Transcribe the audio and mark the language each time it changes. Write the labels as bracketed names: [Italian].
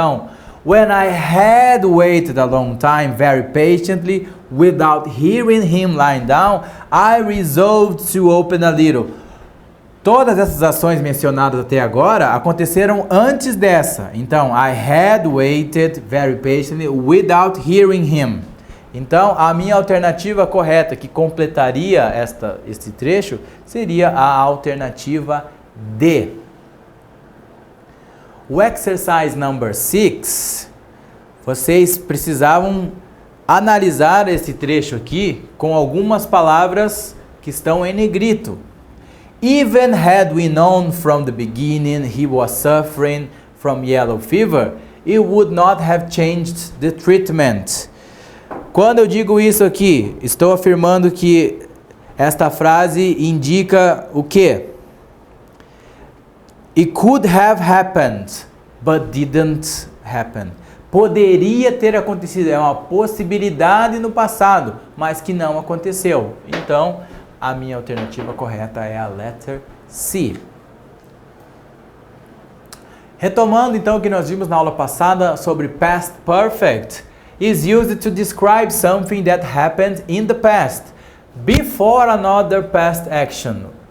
[English] Então, when I had waited a long time, very patiently, without hearing him lying down, I resolved to open a little. [Portuguese] Todas essas ações mencionadas até agora aconteceram antes dessa. [English] Então, I had waited very patiently without hearing him. [Portuguese] Então, a minha alternativa correta que completaria este trecho seria a alternativa D. O exercise number 6, vocês precisavam analisar esse trecho aqui com algumas palavras que estão em negrito. [English] Even had we known from the beginning he was suffering from yellow fever, it would not have changed the treatment. [Portuguese] Quando eu digo isso aqui, estou afirmando que esta frase indica o quê? [English] It could have happened, but didn't happen. [Portuguese] Poderia ter acontecido, é uma possibilidade no passado, mas que não aconteceu. Então, a minha alternativa correta é a letter C. Retomando então o que nós vimos na aula passada sobre [English] past perfect, is used to describe something that happened in the past, before another past action.